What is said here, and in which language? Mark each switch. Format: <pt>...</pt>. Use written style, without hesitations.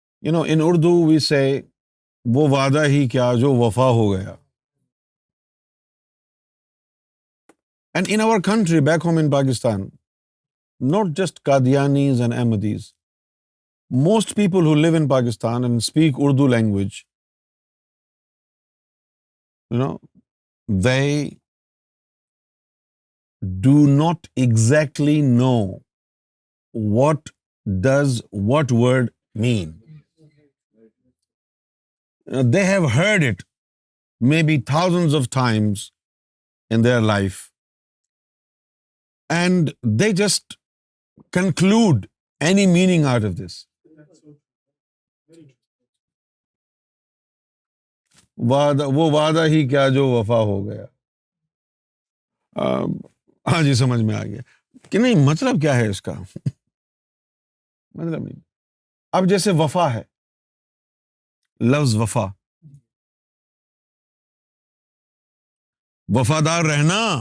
<en>In Urdu we say</en> <ur>وہ وعدہ ہی کیا جو وفا ہو گیا.</ur> <en>And in our country, back home in Pakistan, not just Qadianis and Ahmadis, most people who live in Pakistan and speak Urdu language, they do not exactly know what does what word mean. They have heard it maybe thousands of times in their life, and they just conclude any meaning out of this.</en> <ur>وہ وعدہ ہی کیا جو وفا ہو گیا. ہاں جی، سمجھ میں آ گیا کہ نہیں مطلب کیا ہے اس کا. مطلب نہیں. اب جیسے وفا ہے، لفظ وفا، وفادار رہنا.</ur>